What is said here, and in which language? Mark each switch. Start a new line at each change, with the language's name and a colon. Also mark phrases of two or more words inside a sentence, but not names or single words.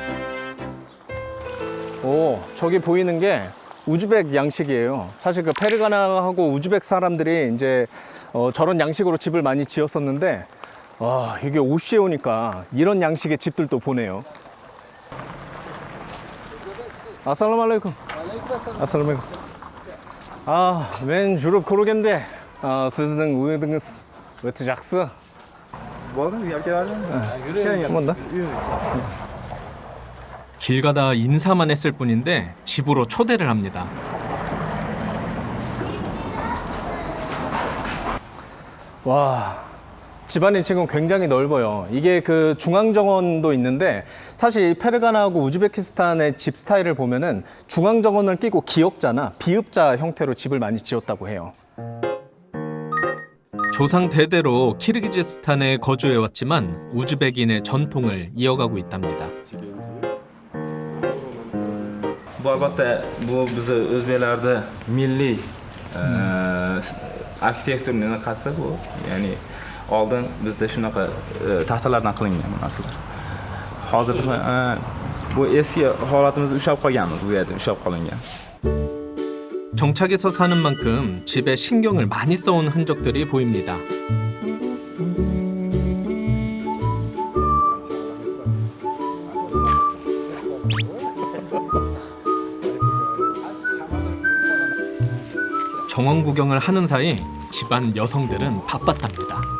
Korean: 저기 보이는 게 우즈벡 양식이에요. 사실 그 페르가나하고 우즈벡 사람들이 이제 저런 양식으로 집을 많이 지었었는데 이게 오씨에 오니까 이런 양식의 집들도 보네요.
Arabic: السلام عليكم. السلام عليكم.
Kazakh: Men жүріп көргенде сіздің үйіңіз өте жақсы.
Korean: 뭔다? 길 가다 인사만 했을 뿐인데 집으로 초대를 합니다. 와, 집안이 지금 굉장히 넓어요. 이게 그 중앙정원도 있는데 사실 이 페르가나하고 우즈베키스탄의 집 스타일을 보면은 중앙정원을 끼고 기역자나 비읍자 형태로 집을 많이 지었다고 해요. 조상 대대로 키르기즈스탄에 거주해왔지만 우즈벡인의 전통을 이어가고 있답니다.
Uzbek: Bu albatta bu bizni o'zbeklarda milliy arxitekturning anaqasi bu. Ya'ni oldin bizda shunaqa taxtalardan qilingan bu narsalar. Hozir bu eski holatimizni ushlab qolganmiz, bu yerda ushlab qolingan.
Korean: 정착에서 사는 만큼 집에 신경을 많이 써온 흔적들이 보입니다. 정원 구경을 하는 사이 집안 여성들은 바빴답니다.